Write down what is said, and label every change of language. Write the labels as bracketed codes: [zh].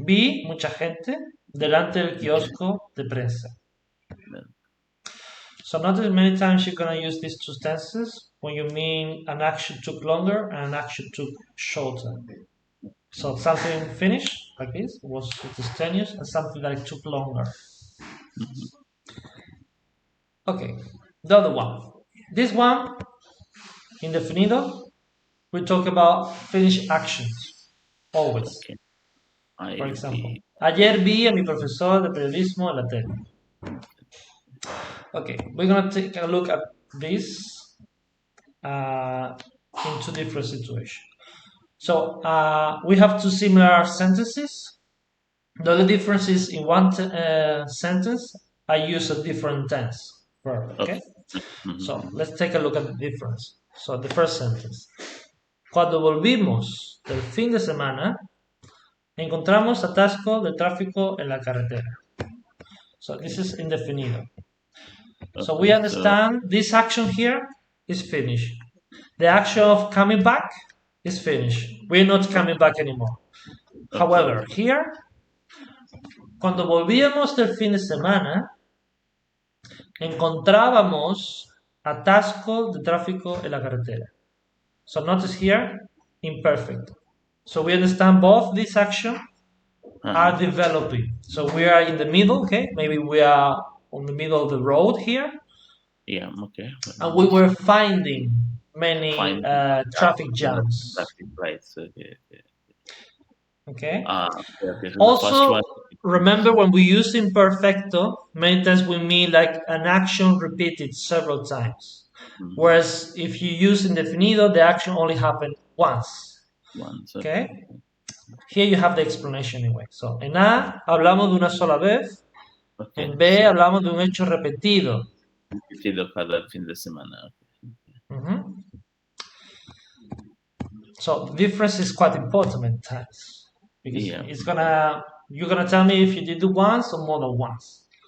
[es] Vi mucha gente delante del kiosco de prensa. [en] So notice many times you're going to use these two tenses when you mean an action took longer and an action took shorter. So something finished, like this, was instantaneous, and something that took longer. Okay, the other one. This one, indefinido, we talk about finished actions, always. For example, [es] ayer vi a mi profesor de periodismo en la tele. [en] Okay, we're going to take a look at this in two different situations. So we have two similar sentences. The only difference is in one sentence, I use a different tense verb, okay? So let's take a look at the difference. So the first sentence. [es] Cuando volvimos del fin de semana, encontramos atasco de tráfico en la carretera. [en] So this is indefinido. So we understand this action here is finished. The action of coming back is finished. We're not coming back anymore. However, here, [es] cuando volvíamos del fin de semana, encontrábamos atasco de tráfico en la carretera. [en] So notice here, imperfect. So we understand both these actions are developing. So we are in the middle, okay? Maybe we are on the middle of the road here. Yeah, okay. And we were finding many traffic jams. Traffic lights. Okay. Okay. So also, remember when we use imperfecto, many times we mean like an action repeated several times. Whereas if you use indefinido, the action only happened once. Okay. Here you have the explanation anyway. [es] So, en A hablamos de una sola vez. En B hablamos de un hecho repetido. Repetido cada fin de semana. [en] So the difference is quite important many times. Because you're gonna tell me if you did it once or more than once.